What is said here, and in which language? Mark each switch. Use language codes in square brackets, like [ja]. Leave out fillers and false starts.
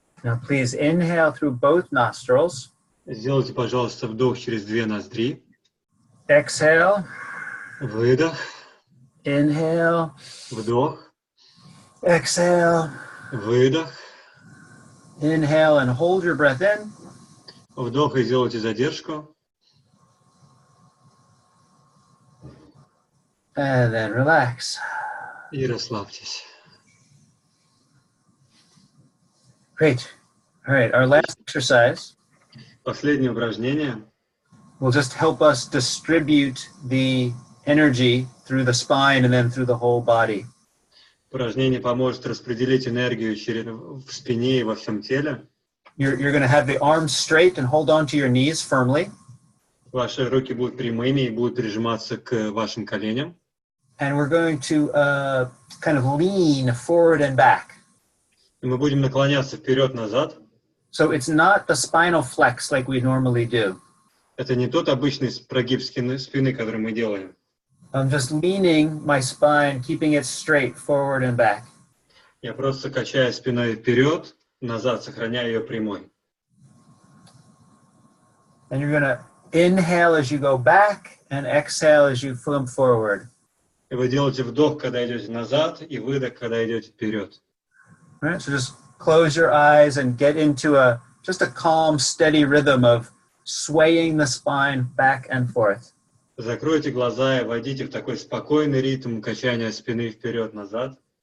[en] Now please inhale through both nostrils. [ru] Сделайте, пожалуйста, вдох через две ноздри. [en] Exhale. [ru] Выдох. [en] Inhale. [ru] Вдох. [en] Exhale. [ru] Выдох. [en] Inhale and hold your breath in. [ru] Вдох и сделайте задержку. [en] And then relax. [ru] И расслабьтесь. [en] Great. All right, our last exercise [ru] Последнее упражнение [en] will just help us distribute the energy through the spine and then through the whole body. [ru] Упражнение поможет распределить энергию в спине и во всем теле. [en] You're going to have the arms straight and hold on to your knees firmly. [ru] Ваши руки будут прямыми и будут прижиматься к вашим коленям. [en] And we're going to kind of lean forward and back. [ru] И мы будем наклоняться вперед-назад. [en] So it's not the spinal flex like we normally do. [ru] Это не тот обычный прогиб спины, который мы делаем. [en] I'm just leaning my spine, keeping it straight forward and back. [ru] Я просто качаю спиной вперед, назад, сохраняя ее прямой. [en] And you're going to inhale as you go back and exhale as you flip forward. [ru] И вы делаете вдох, когда идете назад, и выдох, когда идете вперед. [en] All right, so just close your eyes and get into just a calm, steady rhythm of swaying the spine back and forth. [ru] Закройте глаза и войдите в такой спокойный ритм качания спины вперед-назад.